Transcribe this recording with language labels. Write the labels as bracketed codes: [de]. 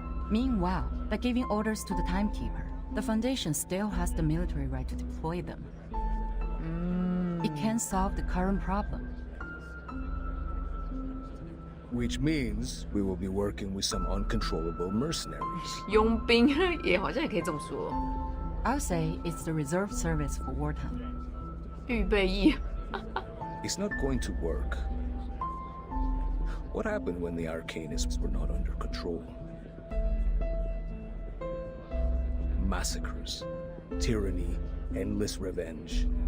[en] Meanwhile, by giving orders to the Timekeeper, the Foundation still has the military right to deploy them. It can solve the current problem. Which means we will be working with some uncontrollable mercenaries. [zh] 佣兵也好像也可以这么说。 [en] I'll say it's the reserve service for wartime. [zh] 预备役。 [en] It's not going to work. What happened when the Arcanists were not under control? Massacres, tyranny, endless revenge.